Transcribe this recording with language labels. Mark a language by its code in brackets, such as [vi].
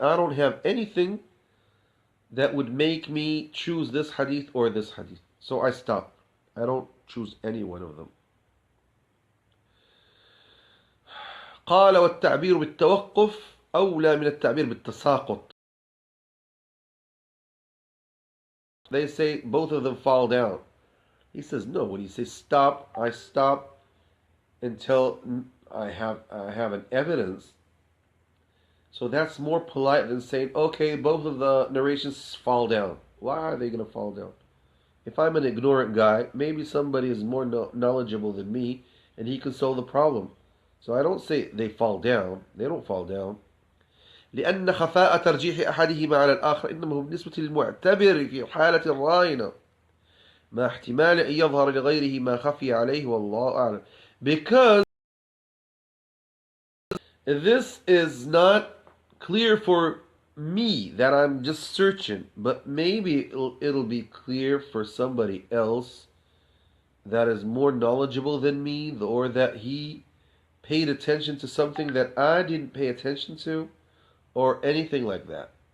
[en] I don't have anything that would make me choose this hadith or this hadith. So I stop. I don't choose any one of them. [ar] قال والتعبير بالتوقف أولى من التعبير بالتساقط. [en] They say both of them fall down. He says no. When he says stop, I stop until I have an evidence. So that's more polite than saying, okay, both of the narrations fall down. Why are they going to fall down? If I'm an ignorant guy, maybe somebody is more knowledgeable than me, and he can solve the problem. So I don't say they fall down. They don't fall down. [ar] لأن خفاء ترجيح أحدهما على الآخر إنما هو بالنسبة للمعتبر في حالة راهنة مع احتمال أن يظهر لغيره ما خفي عليه والله أعلم. [en] Because this is not clear for me that I'm just searching, but maybe it'll be clear for somebody else that is more knowledgeable than me, or that he paid attention to something that I didn't pay attention to, or anything like that.